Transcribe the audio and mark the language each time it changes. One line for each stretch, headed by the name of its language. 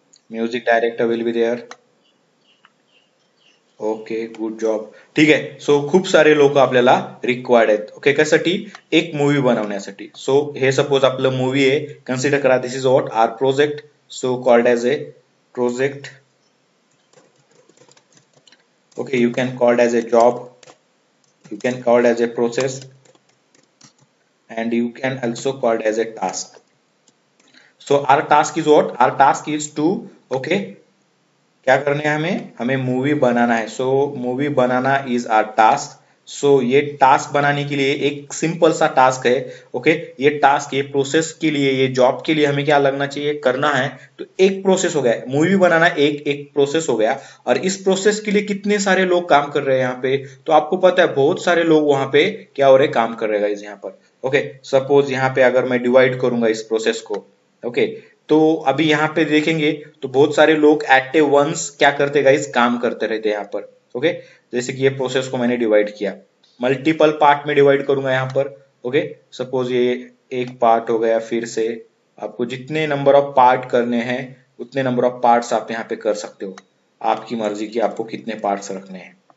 English: Music director will be there. Okay, good job.
Marathi: ठीक आहे. So खूप सारे लोक आपल्याला रिक्वायर्ड आहेत. ओके, कशासाठी? एक मूवी बनवण्यासाठी.
English: So हे suppose आपलं movie आहे, कन्सिडर करा this is what our project. So called as a project. Okay, you can called as a job, you can called as a process, and you can also called as a task. So our task is what? Our task is to, okay,
Hindi: क्या करना है? हमें हमें movie बनाना है. सो movie banana
English: Is our task.
Hindi: सो ये task बनाने के लिए एक सिंपल सा टास्क है. ओके, ये टास्क, ये प्रोसेस के लिए, ये जॉब के लिए हमें क्या लगना चाहिए, करना है. तो एक प्रोसेस हो गया, मूवी बनाना एक एक प्रोसेस हो गया. और इस प्रोसेस के लिए कितने सारे लोग काम कर रहे हैं यहाँ पे, तो आपको पता है बहुत सारे लोग वहां पे क्या हो रहे, काम कर रहे हैं यहाँ पर. ओके, सपोज यहाँ पे अगर मैं डिवाइड करूंगा इस प्रोसेस को. ओके, तो अभी यहाँ पे देखेंगे तो बहुत सारे लोग एट ए वंस क्या करते गाइस, काम करते रहते हैं यहाँ पर. ओके, जैसे कि ये प्रोसेस को मैंने डिवाइड किया, मल्टीपल पार्ट में डिवाइड करूंगा यहाँ पर. ओके, सपोज ये एक पार्ट हो गया. फिर से आपको जितने नंबर ऑफ पार्ट करने हैं उतने नंबर ऑफ पार्ट्स आप यहाँ पे कर सकते हो. आपकी मर्जी की आपको कितने पार्ट्स रखने हैं.